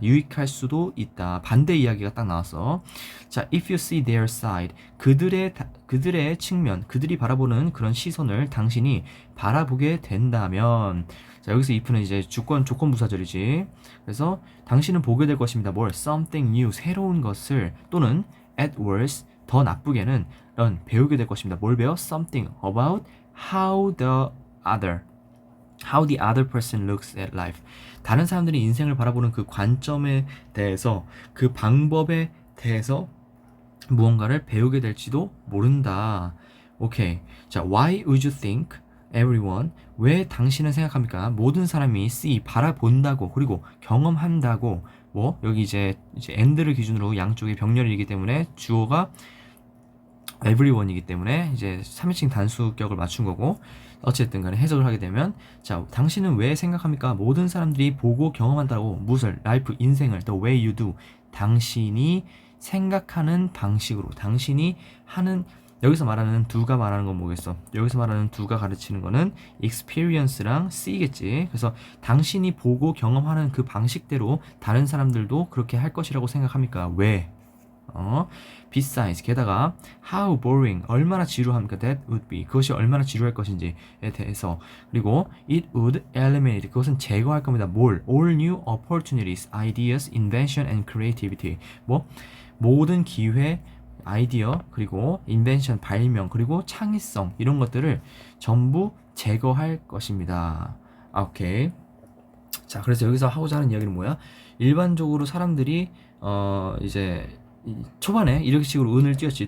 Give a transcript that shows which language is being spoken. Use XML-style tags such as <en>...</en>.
<ko>유익할 수도 있다. 반대 이야기가 딱 나왔어. 자,</ko> <en>if you see their side,</en> <ko>그들의 측면, 그들이 바라보는 그런 시선을 당신이 바라보게 된다면, 자, 여기서 if는 이제 조건부사절이지. 그래서 당신은 보게 될 것입니다. 뭘?</ko> <en>something new,</en> <ko>새로운 것을, 또는</ko> <en>at worst,</en> <ko>더 나쁘게는 배우게 될 것입니다. 뭘 배워?</ko> <en>something about how the other person looks at life.</en> <ko>다른 사람들이 인생을 바라보는 그 관점에 대해서, 그 방법에 대해서 무언가를 배우게 될지도 모른다. 오케이. 자,</ko> <en>why would you think everyone,</en> <ko>왜 당신은 생각합니까? 모든 사람이 see, 바라본다고, 그리고 경험한다고, 뭐 여기 이제 and를 기준으로 양쪽이 병렬이기 때문에 주어가 everyone이기 때문에 이제 3인칭 단수격을 맞춘 거고, 어쨌든 간에 해석을 하게 되면, 자, 당신은 왜 생각합니까? 모든 사람들이 보고 경험한다고, 무엇을? 라이프, 인생을,</ko> <en>the way you do,</en> <ko>당신이 생각하는 방식으로, 당신이 하는, 여기서 말하는 두가 말하는 건 뭐겠어? 여기서 말하는 두가 가르치는 거는 experience랑 see겠지. 그래서 당신이 보고 경험하는 그 방식대로 다른 사람들도 그렇게 할 것이라고 생각합니까? 왜?</ko> <en>besides,</en> <ko>게다가</ko> <en>how boring,</en> <ko>얼마나 지루합니까?</ko> <en>that would be,</en> <ko>그것이 얼마나 지루할 것인지에 대해서. 그리고</ko> <en>it would eliminate,</en> <ko>그것은 제거할 겁니다. 뭘?</ko> <en>all new opportunities, ideas, invention and creativity.</en> <ko>뭐? 모든 기회, 아이디어, 그리고 invention, 발명, 그리고 창의성, 이런 것들을 전부 제거할 것입니다. 오케이. 자, 그래서 여기서 하고자 하는 이야기는 뭐야? 일반적으로 사람들이 이제 초반에 이렇게 식으로 운을 띄웠지.</ko>